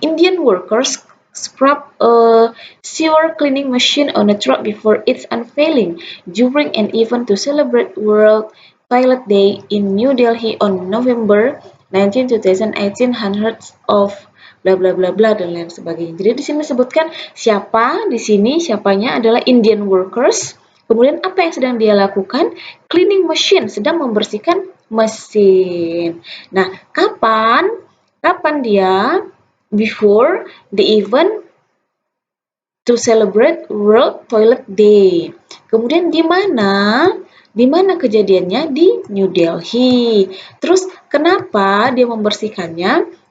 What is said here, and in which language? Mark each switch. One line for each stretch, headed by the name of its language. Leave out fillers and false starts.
English: Indian workers scrub a sewer cleaning machine on a truck before its unveiling during an event to celebrate World Toilet Day in New Delhi on November 19, 2018, hundreds of bla bla bla bla
Indonesian: dan lain sebagainya. Jadi di sini disebutkan siapa di sini, siapanya adalah
English: Indian workers.
Indonesian: Kemudian apa yang sedang dia lakukan?
English: Cleaning machine,
Indonesian: sedang membersihkan mesin. Nah, kapan dia?
English: Before the event to celebrate World Toilet Day.
Indonesian: Kemudian di mana? Di mana kejadiannya? Di New Delhi. Terus kenapa dia membersihkannya?